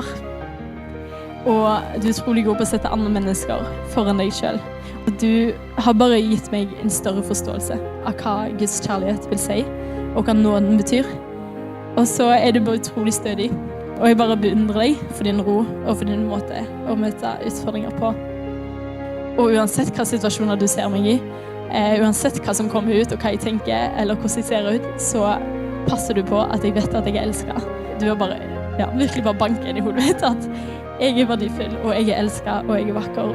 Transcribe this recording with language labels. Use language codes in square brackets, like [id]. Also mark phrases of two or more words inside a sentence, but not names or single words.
[da] Og du er utrolig god på at sætte andre mennesker foran dig selv. Og du har bare givet mig en større forståelse af hvad Guds kærlighed vil sige, og hvad nåden betyder. Og så er du bare utrolig stødig. Og jeg bare beundrer dig for din ro og for din måte at møte udfordringer på. [no] Og uansett hva situasjoner du ser meg i, uansett hva som kommer ut og hva jeg tenker eller hvordan jeg ser ut, så passer du på at jeg vet at jeg er elsket. Du er bare, virkelig bare banken i hodet mitt at jeg er verdifull og jeg er elsket og jeg er vakker.